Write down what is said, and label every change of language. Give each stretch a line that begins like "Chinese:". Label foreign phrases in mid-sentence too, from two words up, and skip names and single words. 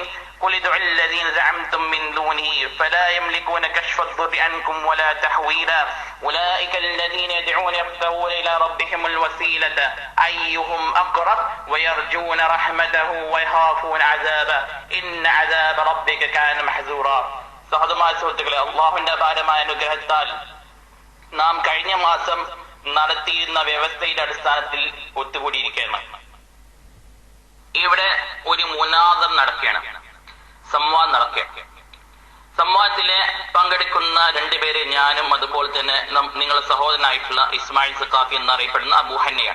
Arabic: قل ادعوا الذين زعمتم من دونه فلا يملكون كشف الضر عنكم ولا تحويلا أولئك الذين يدعون يبتغون إلى ربهم الوسيلة أيهم أقرب ويرجون رحمته ويخافون عذابه إن عذاب ربك كان محذورا.
Malayalam: സഹോദരമായ സുഹൃത്തുക്കളെ, അള്ളാഹുവിന്റെ അപാരമായ അനുഗ്രഹത്താൽ നാം കഴിഞ്ഞ മാസം നടത്തിയിരുന്ന വ്യവസ്ഥയുടെ അടിസ്ഥാനത്തിൽ ഒത്തുകൂടിയിരിക്കുകയാണ്. ഇവിടെ ഒരു മുനാദർ നടക്കുകയാണ്, സംവാദം നടക്കുകയാണ്. സംവാദത്തില് പങ്കെടുക്കുന്ന 2 പേര് ഞാനും അതുപോലെ തന്നെ നിങ്ങളുടെ സഹോദരനായിട്ടുള്ള ഇസ്മായിൽ സഖാഫി എന്നറിയപ്പെടുന്ന അബൂഹന്നയാണ്.